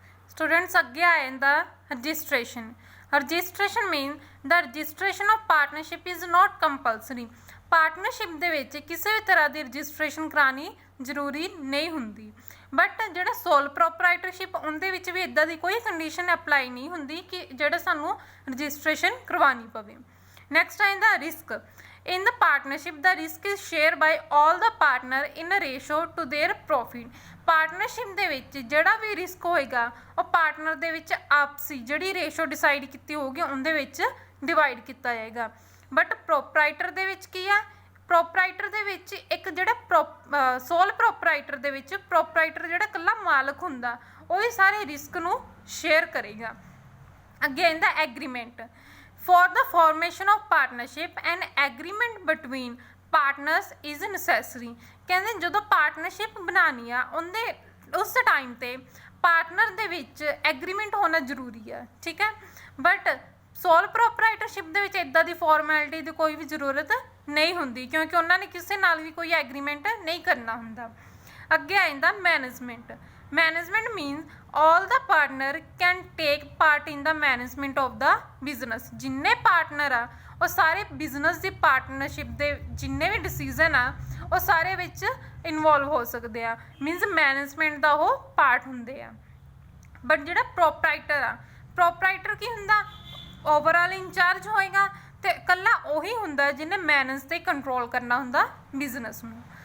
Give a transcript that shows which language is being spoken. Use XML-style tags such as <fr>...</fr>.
<en>students</en> <pa>ਅੱਗੇ ਆ ਜਾਂਦਾ</pa> <en>Registration. Registration mean the registration of partnership is not compulsory.</en> <pa>Partnership ਦੇ ਵਿੱਚ ਕਿਸੇ ਵੀ ਤਰ੍ਹਾਂ ਦੀ ਰਜਿਸਟ੍ਰੇਸ਼ਨ ਕਰਾਉਣੀ ਜ਼ਰੂਰੀ ਨਹੀਂ ਹੁੰਦੀ। ਬਟ ਜਿਹੜਾ ਸੋਲ ਪ੍ਰੋਪਰਾਈਟਰਸ਼ਿਪ ਉਹਦੇ ਵਿੱਚ ਵੀ ਇੱਦਾਂ ਦੀ ਕੋਈ ਕੰਡੀਸ਼ਨ ਅਪਲਾਈ ਨਹੀਂ ਹੁੰਦੀ ਕਿ ਜਿਹੜਾ ਸਾਨੂੰ ਰਜਿਸਟ੍ਰੇਸ਼ਨ ਕਰਵਾਉਣੀ ਪਵੇ। Next ਆਇੰਦਾ risk.</pa> <en>In the partnership, the risk is shared by all the partner in a ratio to their profit.</en> <pa>Partnership ਦੇ ਵਿੱਚ ਜਿਹੜਾ ਵੀ ਰਿਸਕ ਹੋਏਗਾ ਉਹ ਪਾਰਟਨਰ ਦੇ ਵਿੱਚ ਆਪਸੀ ਜਿਹੜੀ ਰੇਸ਼ੋ ਡਿਸਾਈਡ ਕੀਤੀ ਹੋਊਗੀ ਉਹਦੇ ਵਿੱਚ ਡਿਵਾਈਡ ਕੀਤਾ ਜਾਏਗਾ। ਬਟ ਪ੍ਰੋਪਰਾਈਟਰ ਦੇ ਵਿੱਚ ਕੀ ਆ, ਪ੍ਰੋਪਰਾਈਟਰ ਦੇ ਵਿੱਚ ਇੱਕ ਜਿਹੜਾ ਸੋਲ ਪ੍ਰੋਪਰਾਈਟਰ ਦੇ ਵਿੱਚ ਪ੍ਰੋਪਰਾਈਟਰ ਜਿਹੜਾ ਇਕੱਲਾ ਮਾਲਕ ਹੁੰਦਾ ਉਹ ਹੀ ਸਾਰੇ ਰਿਸਕ ਨੂੰ ਸ਼ੇਅਰ ਕਰੇਗਾ। ਅੱਗੇ ਆਉਂਦਾ agreement.</pa> <en>For the formation of partnership, an agreement between partners is necessary.</en> <pa>ਕਹਿੰਦੇ ਜਦੋਂ ਪਾਰਟਨਰਸ਼ਿਪ ਬਣਾਉਣੀ ਆ ਉਹਦੇ ਉਸ ਟਾਈਮ ਤੇ ਪਾਰਟਨਰ ਦੇ ਵਿੱਚ ਐਗਰੀਮੈਂਟ ਹੋਣਾ ਜ਼ਰੂਰੀ ਆ, ਠੀਕ ਹੈ। ਬਟ ਸੋਲ ਪ੍ਰੋਪਰਾਈਟਰਸ਼ਿਪ ਦੇ ਵਿੱਚ ਇੱਦਾਂ ਦੀ ਫਾਰਮੈਲਿਟੀ ਦੀ ਕੋਈ ਵੀ ਜ਼ਰੂਰਤ ਨਹੀਂ ਹੁੰਦੀ ਕਿਉਂਕਿ ਉਹਨਾਂ ਨੇ ਕਿਸੇ ਨਾਲ ਵੀ ਕੋਈ ਐਗਰੀਮੈਂਟ ਨਹੀਂ ਕਰਨਾ ਹੁੰਦਾ। ਅੱਗੇ ਆ ਜਾਂਦਾ management.</pa> <en>Management means all the partner can take part in the management of the business.</en> <pa>ਜਿੰਨੇ ਪਾਰਟਨਰ ਆ ਉਹ ਸਾਰੇ ਬਿਜ਼ਨਸ ਦੀ ਪਾਰਟਨਰਸ਼ਿਪ ਦੇ ਜਿੰਨੇ ਵੀ ਡਿਸੀਜ਼ਨ ਆ ਉਹ ਸਾਰੇ ਵਿੱਚ ਇਨਵੋਲਵ ਹੋ ਸਕਦੇ ਆ, ਮੀਨਸ ਮੈਨੇਜਮੈਂਟ ਦਾ ਉਹ ਪਾਰਟ ਹੁੰਦੇ ਆ। ਬਟ ਜਿਹੜਾ ਪ੍ਰੋਪਰਾਈਟਰ ਆ, ਪ੍ਰੋਪਰਾਈਟਰ ਕੀ ਹੁੰਦਾ, ਓਵਰਆਲ ਇੰਚਾਰਜ ਹੋਏਗਾ ਤੇ ਇਕੱਲਾ ਉਹੀ ਹੁੰਦਾ ਜਿਹਨੇ ਮੈਨੇਜ ਤੇ ਕੰਟਰੋਲ ਕਰਨਾ ਹੁੰਦਾ ਬਿਜ਼ਨਸ ਨੂੰ।</pa>